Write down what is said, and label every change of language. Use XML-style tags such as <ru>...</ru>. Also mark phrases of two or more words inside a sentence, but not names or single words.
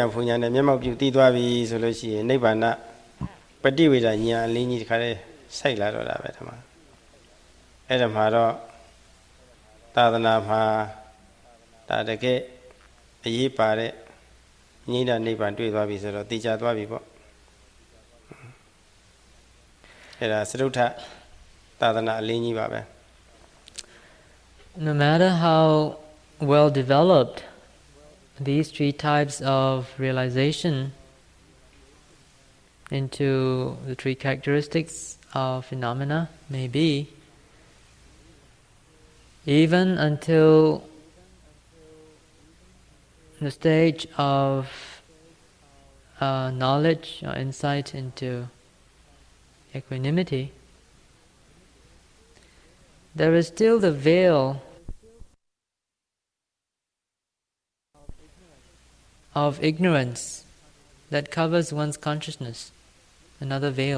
<my>ဉ်ဖူဉာဏ်နဲ့မျက်မှောက်ပြုသိသွားပြီဆိုလို့ရှိရင်နိဗ္ဗာန်ပฏิဝေဒဉာဏ်အလင်းကြီးတစ်ခါတည်းစိုက်လာတော့တာပဲဓမ္မအဲ့ဒါမှာတော့သာသနာမှာဒါတကယ်အရေးပါတဲ့ငြိမ့်တဲ့နိဗ္ဗာန်တွေ့သွားပြီဆိုတော့သိကြသွားပြီပေါ့အဲ့ဒါသရုဋ္ဌသာသနာအလင်းကြီးပါပဲ</my> <en>No matter how well developed these three types of realization into the three characteristics of phenomena may be, even until the stage of knowledge or insight into equanimity, there is still the veil of ignorance that covers one's consciousness, another veil.</en>